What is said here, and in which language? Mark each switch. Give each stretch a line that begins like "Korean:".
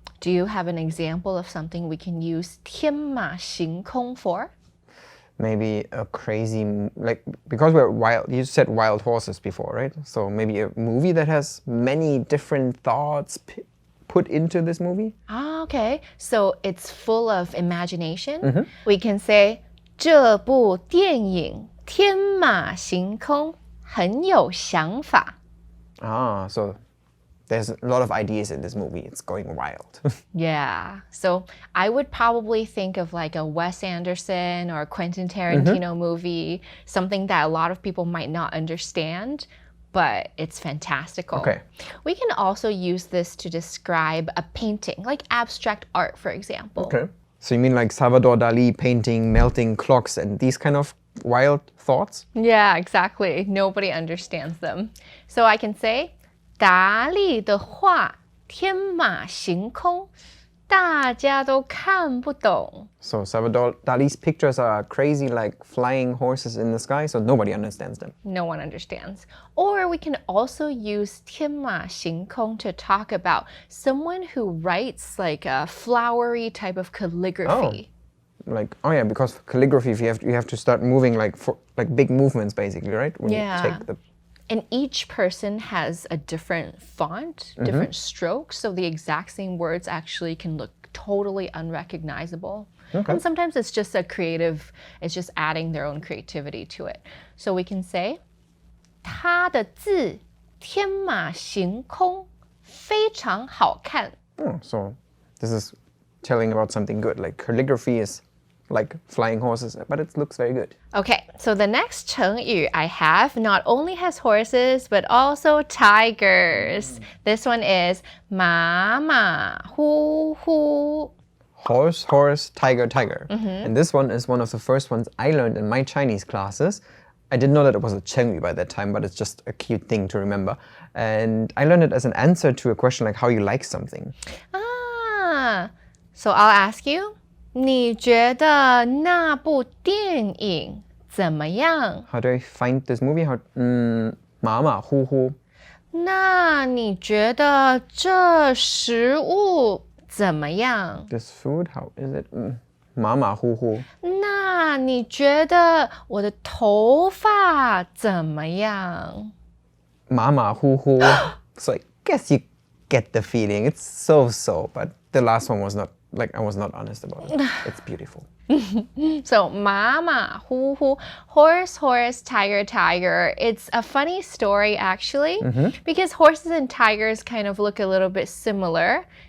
English: Do you have an example of something we can use 天马行空 for? Maybe a crazy, because we're wild, you said wild horses before, right? So maybe a movie that has many different thoughts put into this movie? Ah, okay. So it's full of imagination. We can say
Chinese: 这部电影天马行空很有想法.
English: Ah, so there's a lot of ideas in this movie. It's going wild. Yeah. So I would probably think of like a Wes Anderson or a Quentin Tarantino movie, something that a lot of people might not understand, but it's fantastical. Okay. We can also use this to describe a painting, like abstract art, for example. Okay. So you mean like Salvador Dali painting melting clocks and these kind of wild thoughts? Yeah, exactly. Nobody understands them. So I can say,
Chinese: 达利的画天马行空，大家都看不懂.
English: So Salvador Dali's pictures are crazy like flying horses in the sky, so nobody understands them. No one understands. Or we can also use 天马行空 to talk about someone who writes like a flowery type of calligraphy. Because calligraphy, you have to start moving like big movements basically, right? When Yeah. you take the And each person has a different font, different strokes, so the exact same words actually can look totally unrecognizable. And sometimes it's just it's just adding their own creativity to it. So we can say,
Chinese: 他的字天马行空，非常好看.
English: So this is telling about something good. Like calligraphy is like flying horses, but it looks very good. Okay, so the next 成语 I have not only has horses, but also tigers. This one is 马马虎虎. Horse, horse, tiger, tiger. And this one is one of the first ones I learned in my Chinese classes. I didn't know that it was a 成语 by that time, but it's just a cute thing to remember. And I learned it as an answer to a question like how you like something. Ah, so I'll ask you,
Chinese: 你觉得那部电影怎么样?
English: How do I find this movie?
Chinese: 马马虎虎. 那你觉得这食物怎么样?
English: This food, how is it?
Chinese: 马马虎虎. 那你觉得我的头发怎么样? 马马虎虎.
English: So I guess you get the feeling. It's so, but the last one was not. I was not honest about it. It's beautiful. So, 马马虎虎, horse, horse, tiger, tiger. It's a funny story, actually, because horses and tigers kind of look a little bit similar